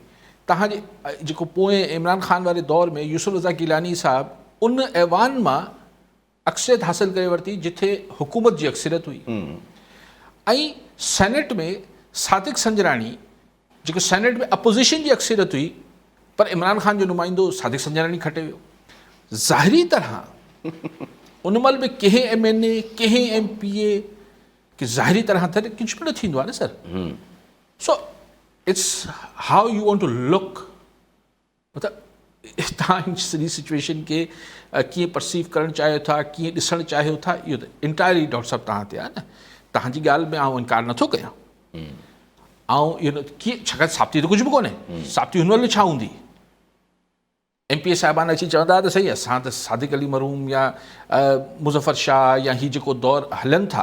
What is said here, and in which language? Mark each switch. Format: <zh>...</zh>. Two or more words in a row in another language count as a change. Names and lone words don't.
<sd>तव्हांजे जेको पोइ इमरान ख़ान वारे दौर में यूसुफ रज़ा गिलानी साहब उन ऐवान मां अक्सरियत हासिल करे वरिती जिथे हुकूमत जी अक्सरियत हुई, ऐं सेनेट में सादिक संजरानी जेको सेनेट में अपोज़िशन जी अक्सरियत हुई, पर इमरान ख़ान जो नुमाइंदो सादिक संजरानी खटे वियो। ज़ाहिरी तरह उन महिल बि कंहिं MNA कंहिं MPA कि ज़ाहिरी तरह त कुझु बि न थींदो आहे न सर।</sd> <en>So it's how you want to look,</en> <sd>मतिलबु तव्हां सॼी सिचुएशन खे कीअं परसीव करणु चाहियो था, कीअं ॾिसणु चाहियो था, इहो त</sd> <en>entirely doctor</en> <sd>साहिबु तव्हां ते आहे न। तव्हांजी ॻाल्हि में आउं इनकार नथो कयां, ऐं इहो कीअं, छाकाणि साबिती त कुझु बि कोन्हे। साबिती हुन महिल छा हूंदी? MPA साहिबान अची चवंदा त सही, असां त सादिक अली मरूम या मुज़फ़र शाह या ही जेको दौर हलनि था,</sd>